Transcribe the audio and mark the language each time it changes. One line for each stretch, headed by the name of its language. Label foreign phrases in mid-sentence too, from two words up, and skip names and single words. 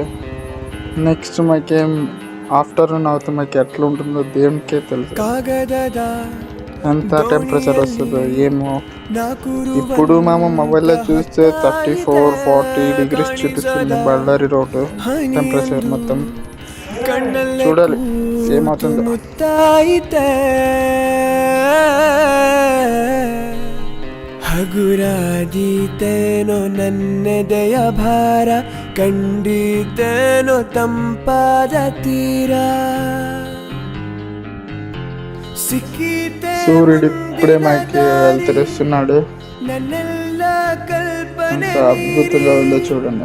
Telugu: నెక్స్ట్ మాకేం ఆఫ్టర్నూన్ అవుతుంది, మాకు ఎట్లా ఉంటుందో దేవునికే తెలుసు. ఎంత టెంపరేచర్ వస్తుందో ఏమో. ఇప్పుడు మేము మొబైల్లో చూస్తే 34-40 degrees చూపిస్తుంది బళ్ళారి రోడ్డు టెంపరేచర్ మొత్తం. చూడాలి ఏమవుతుందో.
Kannada: ಹಗುರಾದೀತೇನೋ ನನ್ನೆದೆಯ ಭಾರ, ಕಂಡೀತೇನೋ ತಂಪಾದ ತೀರ, ಸಿಕ್ಕೀತೇನೋ
Telugu: సూర్యుడి ఇప్పుడే మాకి వెళ్తున్నాడు. నన్నెల్ల కల్పನೆ ఎంత అద్భుతంగా ఉందో చూడండి.